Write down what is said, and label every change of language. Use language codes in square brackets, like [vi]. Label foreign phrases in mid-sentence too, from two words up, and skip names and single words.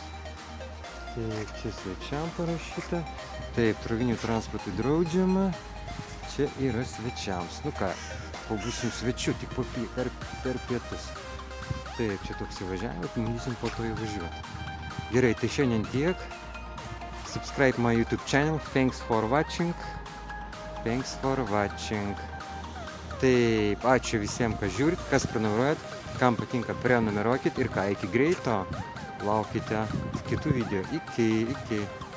[lt] Taip, čia svečiam parašyta. Taip, krovinių transportui draudžiama. Čia yra svečiams. Nu ką, pabūsim svečių tik per pietus. Taip, čia toks įvažiavimas, bandysim po to įvažiuoti. Gerai, tai šiandien tiek. [en] Subscribe my YouTube channel. Thanks for watching. [lt] Taip, ačiū visiems, kas žiūrit, kas prenumeruojat, kam patinka prenumeruokit ir ką, iki greito, laukite kitų video. Iki.